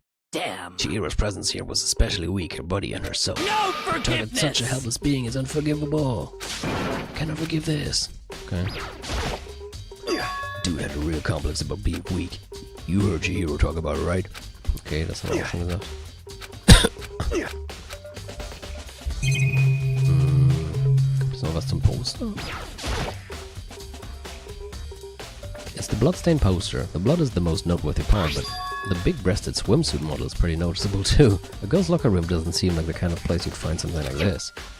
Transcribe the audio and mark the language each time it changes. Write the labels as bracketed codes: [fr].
[en] Damn. Chihiro's presence here was especially weak, her body and her soul. No To target forgiveness! such a helpless being is unforgivable. Cannot forgive this. Okay. Dude had a real complex about being weak. You heard Chihiro talk about it, right? [de] Okay, das haben wir auch schon gesagt. Gibt es noch was zum Poster? [en] It's the bloodstained poster. The blood is the most noteworthy part, but the big-breasted swimsuit model is pretty noticeable too. A girl's locker room doesn't seem like the kind of place you'd find something like this.